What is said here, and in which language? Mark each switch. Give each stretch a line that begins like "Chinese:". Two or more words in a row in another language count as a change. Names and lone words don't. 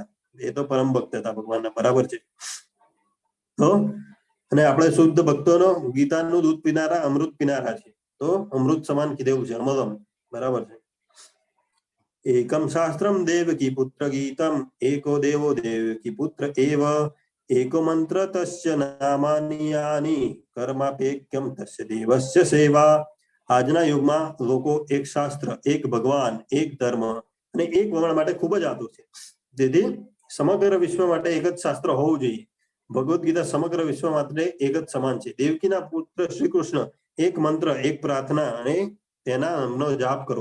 Gujarati: એ તો પરમ ભક્ત હતા ભગવાનના, બરાબર છે. તો અને આપણે શુદ્ધ ભક્તોનો ગીતાનું દૂધ પીનારા અમૃત પીનારા છે. તો અમૃત સમાન કીધેલું છે, અમલમ, બરાબર છે.
Sanskrit: એકમ શાસ્ત્રમ દેવકી પુત્ર ગીતમ, એકો દેવો દેવકી પુત્ર એવ, एको मंत्र तस्य नामानि यानि, कर्मापेक्यम तस्य देवस्य सेवा.
Gujarati: આજના યુગમાં લોકો એક શાસ્ત્ર, એક ભગવાન, એક ધર્મ અને એક વલણ માટે ખૂબ જ આતુર છે. તેથી સમગ્ર વિશ્વ માટે એક જ શાસ્ત્ર હોવું જોઈએ. ભગવદ્ ગીતા સમગ્ર વિશ્વ માટે એક જ સમાન છે. દેવકીના પુત્ર શ્રી કૃષ્ણ એક મંત્ર, એક પ્રાર્થના અને તેના નામનો જાપ કરો.